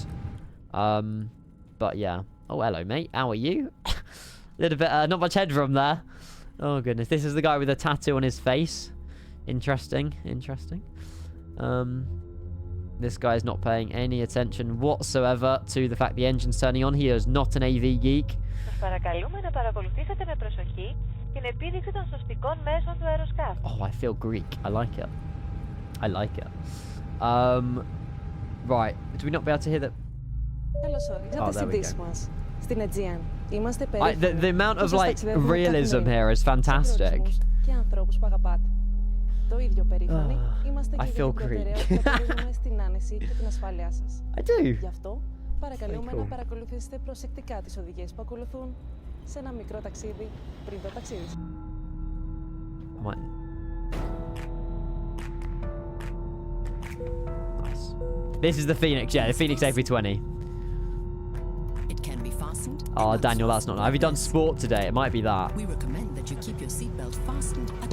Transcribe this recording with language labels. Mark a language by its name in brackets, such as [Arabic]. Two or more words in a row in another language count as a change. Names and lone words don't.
[English] But yeah. Oh, hello, mate. How are you? Little bit, not much headroom there. Oh, goodness. This is the guy with a tattoo on his face. Interesting. This guy's not paying any attention whatsoever to the fact the engine's turning on. He is not an AV geek. [Greek] Σας παρακαλούμε να παρακολουθήσετε με προσοχή την επίδειξη των σωστικών μέσων του αεροσκάφου. [English] Oh, I feel Greek. I like it. I like it. Right. Do we not be able to hear that? [Greek] Καλώς ορίσατε στη δύση μας. Στην Aegean. Είμαστε [English] the amount of like realism here is fantastic. [Greek] Και ανθρώπους που αγαπάτε. Το ίδιο περήφανοι είμαστε και για την προτεραιότητα που δίνουμε στην άνεση και την ασφάλειά σας. [English] I do. [Greek] Γι' αυτό παρακαλούμε να παρακολουθήσετε προσεκτικά τις οδηγίες που ακολουθούν σε ένα μικρό ταξίδι πριν το ταξίδι. [English] Nice. This is the Phoenix, yeah, the Phoenix AP20. It can be fastened. Oh, Daniel, that's not nice. Have you done sport today? It might be that. We recommend that you keep your seatbelt fastened at